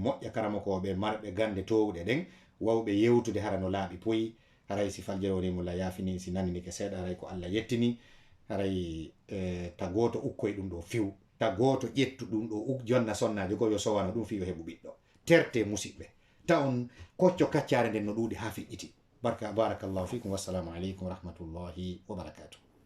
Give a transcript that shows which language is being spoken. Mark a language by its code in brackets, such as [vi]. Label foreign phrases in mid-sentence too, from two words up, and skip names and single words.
[ff] moƴƴa karama koɓe marɓe gande towɗe ɗen wawɓe yewtude hara no laaɓi poyi haray si faljere woni mulla yaafini si naninike seeɗa haray ko Allah yettini haray ta goto ukkoye ɗum ɗo fiw ta goto ƴettu ɗum ɗo jonna sonnaji ko yo sowano ɗum fi yo heɓu ɓiɗɗo terte musidɓe ta on kocco kaccare nden no ɗuuɗi ha fiƴƴiti [ar] بارك الله فيكم والسلام عليكم ورحمة الله وبركاته